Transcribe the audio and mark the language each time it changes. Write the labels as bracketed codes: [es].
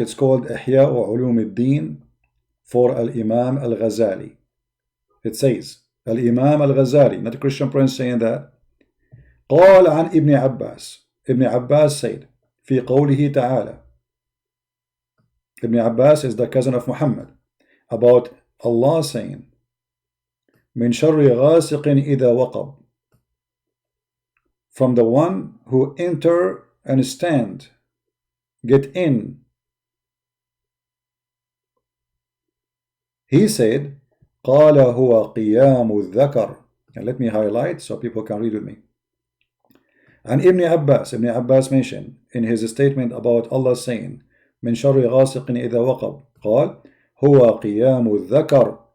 [en] It's called إحياء علوم الدين for Al-Imam al-Ghazali. It says, Al-Imam al-Ghazali, not a Christian prince saying that. [ar] قال عن ابن عباس. [en] Ibn Abbas said, [ar] في قوله تعالى. [en] Ibn Abbas is the cousin of Muhammad. About Allah saying, [ar] من شر غاسق إذا وقب. [en] From the one who enter and stand, get in. He said, [ar] قال هو قيام الذكر. [en] And let me highlight so people can read with me. And Ibn Abbas mentioned in his statement about Allah saying [ar] من شر غاسق إذا وقب قال هو قيام الذكر.